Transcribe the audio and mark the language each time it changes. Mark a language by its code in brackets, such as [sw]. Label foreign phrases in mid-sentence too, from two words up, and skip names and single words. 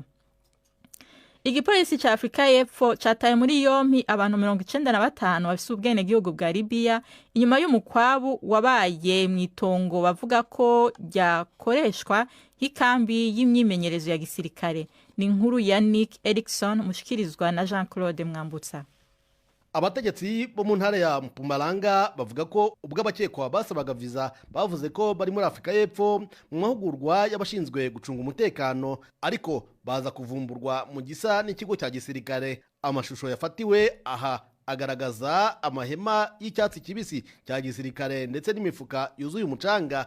[rn] Igipolisi ca Afrika y'Epfo cataye muri yompi abantu 95 bafise ubwene gihugu bwa Libya inyuma y'umukwabu wabaye mwitongo bavuga ko ryakoreshwa hikambi y'imyimenyerezo ya gisirikare. Ni inkuru ya Nick Erikson mushikirizwa na Jean-Claude Mwambutsa. Abategetsi bo mu ntara ya Mpumalanga bavuga ko ubwo abakekwa basabaga visa bavuze ko bari muri Afrika y'Epfo mu mahugurwa y'abashinzwe gucunga umutekano, ariko baza kuvumburwa mu gisa n'ikigo cya gisirikare. Amashusho yafatiwe aha agaragaza amahema y'icyatsi kibisi cya gisirikare ndetse n'imifuka yuzuye umucanga.